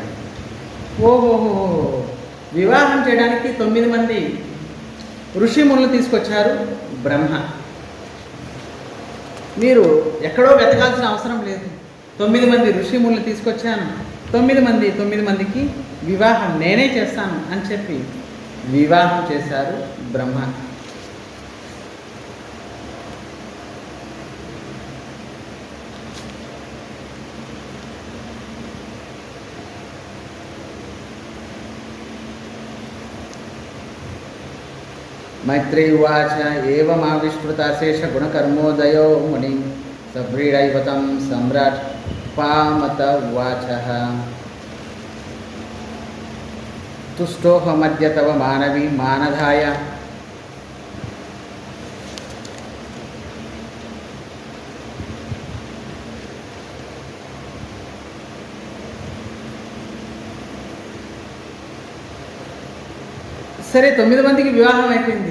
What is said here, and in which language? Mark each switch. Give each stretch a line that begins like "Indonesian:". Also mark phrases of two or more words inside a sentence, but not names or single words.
Telugu: ఓహోహో, వివాహం చేయడానికి 9 మంది ఋషిమునులు తీసుకొచ్చారు బ్రహ్మ. మీరు ఎక్కడో వెతకాల్సిన అవసరం లేదు. 9 మంది ఋషిమునులు తీసుకొచ్చాను, 9 మందికి వివాహం నేనే చేస్తాను అని చెప్పి వివాహం చేశారు బ్రహ్మ.
Sanskrit: मैत्री उवाच एवमाविष्कृताशेषगुणकर्मोदयो मुनि सभ्रीडैव तं सम्राट् पामत उवाचः तुष्टोऽहमद्य तव मानवी मानधाय
Telugu: సరే 9 మందికి వివాహం అయిపోయింది.